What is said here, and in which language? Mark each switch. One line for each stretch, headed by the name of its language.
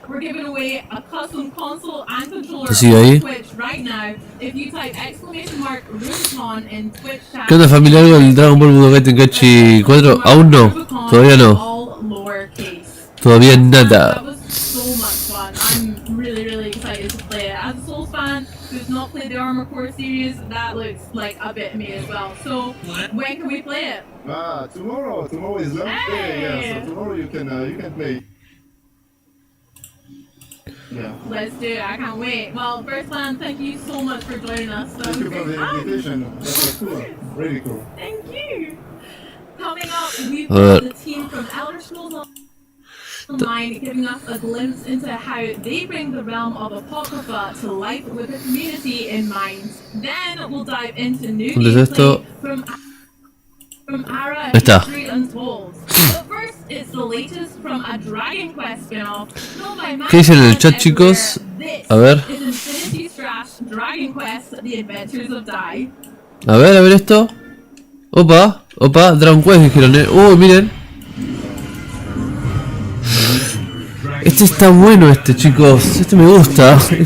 English: We're giving away a custom console and controller on Twitch right now. If you type !Rubicon in Twitch chat.
Spanish: ¿Qué onda, familia? ¿Algo del Dragon Ball Budokai Tenkaichi 4? Aún no, todavía no. Todavía nada.
English: That was so much fun. I'm really excited to play it. As a Souls fan who's not played the Armor Core series, that looks like a bit of me as well. So when can we play it? Tomorrow. Tomorrow is long day. Yeah, so tomorrow you can play. Yeah. Let's do it. I can't wait. Well, first man, thank you so much for joining us. Thank you for the invitation. That was cool. Really cool. Thank you. Coming up, we've got the team from Elder Scrolls Online giving us a glimpse into how they bring the realm of Apocrypha to life with the community in mind. Then we'll dive into new gameplay from Ara and History Untold. But first, it's the latest from a Dragon Quest spin-off.
Spanish: ¿Qué dicen en el chat, chicos? A ver.
English: Dragon Quest: The Adventures of Dai.
Spanish: A ver esto. Opa, Dragon Quest dijeron, miren. Este está bueno, chicos. Este me gusta.